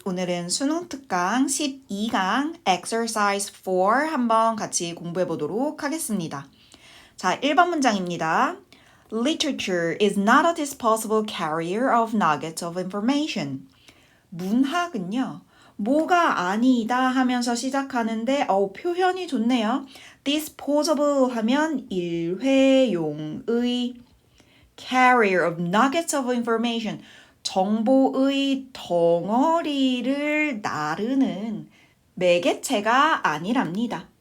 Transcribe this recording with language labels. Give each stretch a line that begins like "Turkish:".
Korean: 오늘은 수능 특강 12강 exercise 4 한번 같이 공부해 보도록 하겠습니다. 자, 1번 문장입니다.
English: Literature is not a disposable carrier of nuggets of information.
Korean: 문학은요. 뭐가 아니다 하면서 시작하는데 표현이 좋네요. disposable 하면 일회용의
English: carrier of nuggets of information
Korean: 정보의 덩어리를 나르는 매개체가 아니랍니다.